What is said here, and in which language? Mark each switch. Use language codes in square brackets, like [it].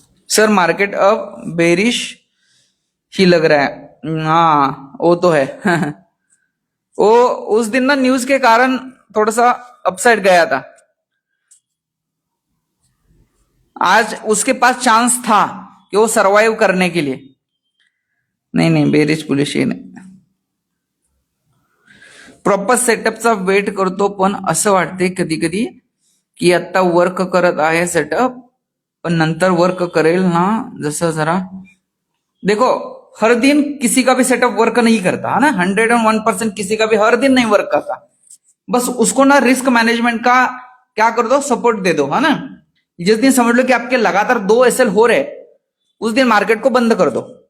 [hi] Sir market अब bearish ही लग रहा है। हाँ वो तो है वो उस दिन ना न्यूज के कारण थोड़ा सा अपसाइड गया था, आज उसके पास चांस था कि वो सरवाइव करने के लिए। [mr] नहीं नहीं बेरिश बुलिश हे नाही, प्रॉपर सेटअपचा वेट करतो पण असं वाटते कधी कधी की आता वर्क करत आहे सेटअप, पण नंतर वर्क करेल ना जसं जरा। [hi] देखो हर दिन किसी का भी सेटअप वर्क नहीं करता है ना, 101% किसी का भी हर दिन नहीं वर्क करता। बस उसको ना रिस्क मैनेजमेंट का क्या कर दो, सपोर्ट दे दो, है ना। जिस दिन समझ लो कि आपके लगातार 2 SL हो रहे, उस दिन मार्केट को बंद कर दो।